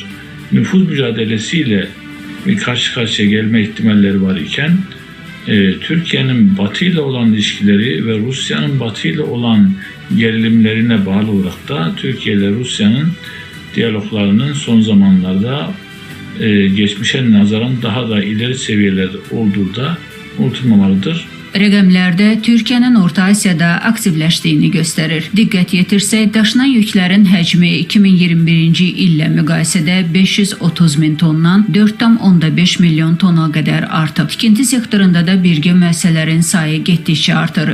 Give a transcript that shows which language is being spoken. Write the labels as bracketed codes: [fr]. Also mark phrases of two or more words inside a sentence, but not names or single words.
[tr] Nüfuz mücadelesiyle karşı karşıya gelme ihtimalleri var iken Türkiye'nin Batı ile olan ilişkileri ve Rusya'nın Batı ile olan gerilimlerine bağlı olarak da Türkiye ile Rusya'nın diyaloglarının son zamanlarda geçmişe nazaran daha da ileri seviyelerde olduğu da unutulmamalıdır. [az] Rəqəmlərdə Türkiyənin Orta Asiyada aktivləşdiyini göstərir. Diqqət yetirsək, daşınan yüklərin həcmi 2021-ci illə müqayisədə 530 min tondan 4,5 milyon tona qədər artıb. Tikinti sektorunda da birgə müəssisələrin sayı getdikcə artır.